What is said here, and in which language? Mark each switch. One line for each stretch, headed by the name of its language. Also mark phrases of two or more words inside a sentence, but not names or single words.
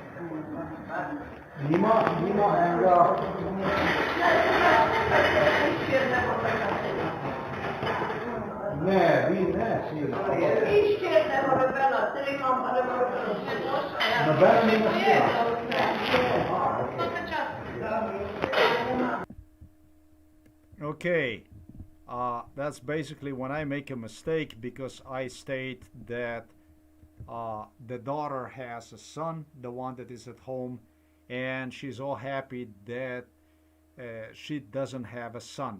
Slovenian: Nima enega... Ne, vi ne, sina. Nobena nima sina.
English: okay, that's basically when I make a mistake, because I state that the daughter has a son, the one that is at home, and she's all happy that she doesn't have a son.